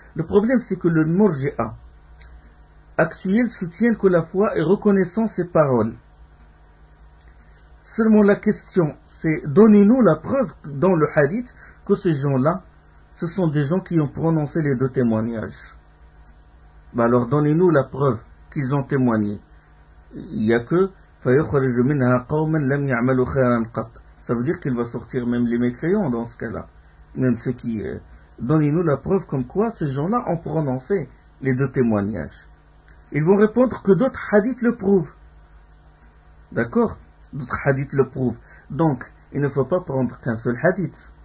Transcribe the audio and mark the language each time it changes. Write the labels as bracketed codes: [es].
[fr] Le problème, c'est que le Murji'a actuel soutient que la foi est reconnaissance et parole. Seulement la question, c'est donnez-nous la preuve dans le hadith que ces gens-là, ce sont des gens qui ont prononcé les deux témoignages. Ben alors donnez-nous la preuve qu'ils ont témoigné. Il n'y a que [ar] فيخرج منها قوما لم يعملوا خيرا قط. [fr] Ça veut dire qu'il va sortir même les mécréants dans ce cas-là. Même ceux qui. Donnez-nous la preuve comme quoi ces gens-là ont prononcé les deux témoignages. Ils vont répondre que d'autres hadiths le prouvent. D'accord? D'autres hadiths le prouvent. Donc, il ne faut pas prendre qu'un seul hadith.